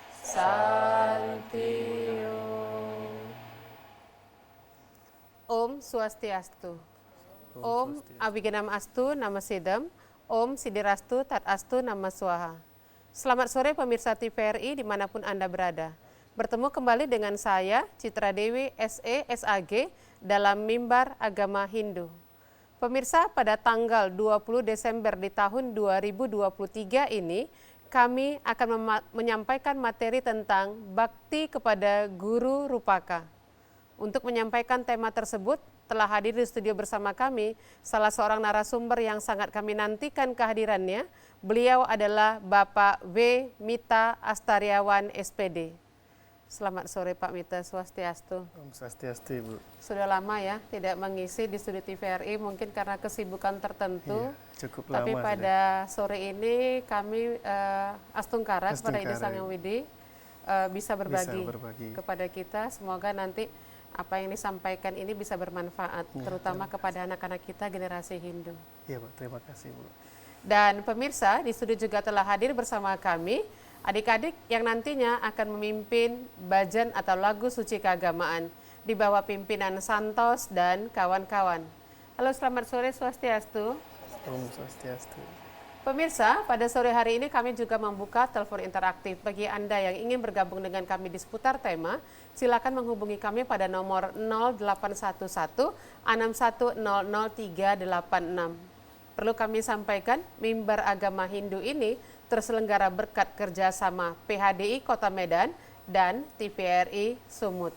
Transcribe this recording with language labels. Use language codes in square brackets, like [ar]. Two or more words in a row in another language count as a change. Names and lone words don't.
[sa] Santio. Om Swastiastu. Om Abigenam Astu Nama Sidam. Om Sidirastu Tat Astu Nama Swaha. [id] Selamat sore pemirsa TVRI dimanapun Anda berada. Bertemu kembali dengan saya, Citra Dewi SE SAG dalam Mimbar Agama Hindu. Pemirsa, pada tanggal 20 Desember di tahun 2023 ini, kami akan menyampaikan materi tentang bakti kepada Guru Rupaka. Untuk menyampaikan tema tersebut, telah hadir di studio bersama kami salah seorang narasumber yang sangat kami nantikan kehadirannya. Beliau adalah Bapak W. Mita Astariawan SPD. Selamat sore Pak Mita, Swastiastu. [sa] Om Swastiastu, [id] Ibu. Sudah lama ya tidak mengisi di studio TVRI, mungkin karena kesibukan tertentu. Iya, cukup lama. Tapi pada sore ini kami Astungkara kepada Ida Sang Yang Widi bisa berbagi kepada kita. Semoga nanti apa yang disampaikan ini bisa bermanfaat, terutama kepada anak-anak kita generasi Hindu. Iya, Bu. Terima kasih, Bu. Dan pemirsa, di studio juga telah hadir bersama kami adik-adik yang nantinya akan memimpin bajan atau lagu suci keagamaan di bawah pimpinan Santos dan kawan-kawan. Halo, selamat sore, Swastiastu. [sa] Om Swastiastu. [id] Pemirsa, pada sore hari ini kami juga membuka telepon interaktif. Bagi Anda yang ingin bergabung dengan kami di seputar tema, silakan menghubungi kami pada nomor 0811 6100 386. Perlu kami sampaikan, Mimbar Agama Hindu ini terselenggara berkat kerjasama PHDI Kota Medan dan TVRI Sumut.